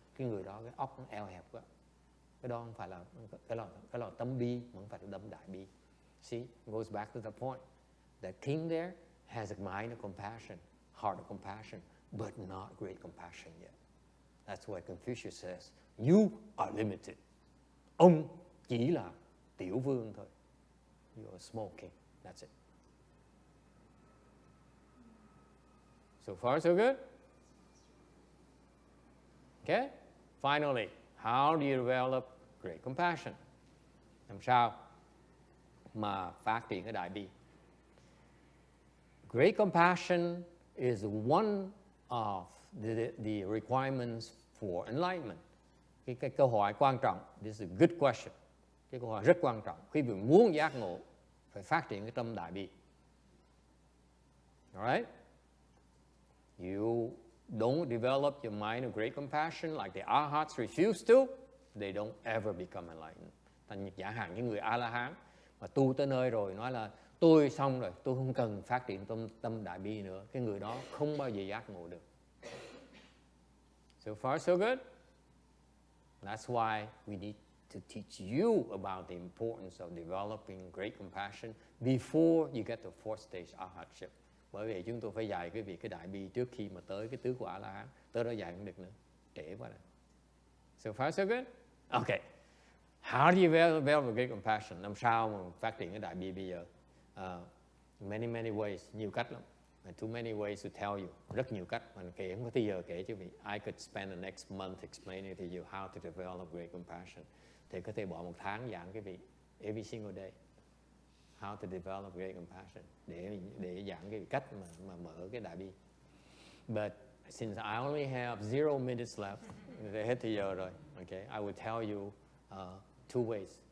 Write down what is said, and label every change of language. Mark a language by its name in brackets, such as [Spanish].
[Vietnamese] Cái người đó cái óc nó eo hẹp quá. Cái đó không phải là cái là tâm bi, mà không phải là tâm đại bi. [English] See, it goes back to the point. The king there has a mind of compassion, heart of compassion, but not great compassion yet. That's why Confucius says, you are limited. [Vietnamese] Ông chỉ là tiểu vương thôi. [English] You're a small king. That's it. So far, so good? Okay? Finally, how do you develop great compassion? [Vietnamese] Làm sao mà phát triển cái đại bi? [English] Great compassion is one of the requirements for enlightenment. [Vietnamese] Cái câu hỏi quan trọng, [English] this is a good question. [Vietnamese] Cái câu hỏi rất quan trọng. Khi mình muốn giác ngộ, phải phát triển cái tâm đại bi. [English] Alright? You don't develop your mind of great compassion like the Arhats refuse to, they don't ever become enlightened. [Vietnamese] Thành giả hạn những người A-la-hán mà tu tới nơi rồi nói là tôi xong rồi, tôi không cần phát triển tâm đại bi nữa. Cái người đó không bao giờ giác ngộ được. [English] So far so good? That's why we need to teach you about the importance of developing great compassion before you get to fourth stage arhatship. [Vietnamese] Bởi vì chúng tôi phải dạy quý vị cái đại bi trước khi mà tới cái tứ quả La Hán. Tới đó dạy không được nữa, trễ quá rồi. [English] So far so good? Okay. How do you develop great compassion? [Vietnamese] Làm sao mà phát triển cái đại bi bây giờ? [English] Many ways, [Vietnamese] nhiều cách lắm. [English] And too many ways to tell you. [Vietnamese] Rất nhiều cách, mình kể không có thời giờ kể chứ vị. [English] I could spend the next month explaining to you how to develop great compassion. [Vietnamese] Thì có thể bỏ một tháng giảng cái vị [English] every single day. How to develop great compassion. [Vietnamese] Để giảng cái cách mà mở cái đại bi. [English] But since I only have 0 minutes left, [Vietnamese] để hết thời giờ rồi. [English] Okay, I will tell you two ways.